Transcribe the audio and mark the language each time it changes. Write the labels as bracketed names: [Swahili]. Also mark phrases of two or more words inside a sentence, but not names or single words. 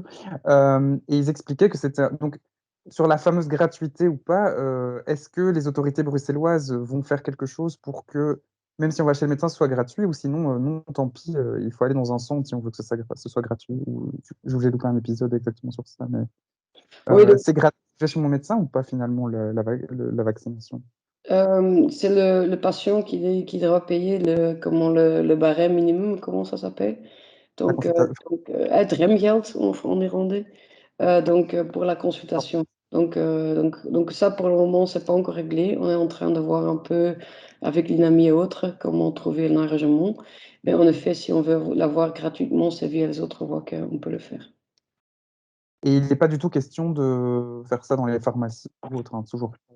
[French] Et ils expliquaient que c'était donc sur la fameuse gratuité ou pas, est-ce que les autorités bruxelloises vont faire quelque chose pour que, même si on va chez le médecin, ce soit gratuit, ou sinon, non, tant pis, il faut aller dans un centre si on veut que ce soit gratuit. J'ai loupé un épisode exactement sur ça, mais Oui, donc, c'est gratuit chez mon médecin ou pas finalement la vaccination? c'est le patient qui doit payer le barème minimum, comment ça s'appelle? La Donc, consultation. [Dutch] het remgeld [French] en néerlandais, donc pour la consultation. Donc ça, pour le moment, c'est pas encore réglé. On est en train de voir un peu avec l'INAMI et autres comment trouver un arrangement. Mais en effet, si on veut l'avoir gratuitement, c'est via les autres voies qu'on peut le faire. Et il n'est pas du tout question de faire ça dans les pharmacies ou autre, hein, toujours pas.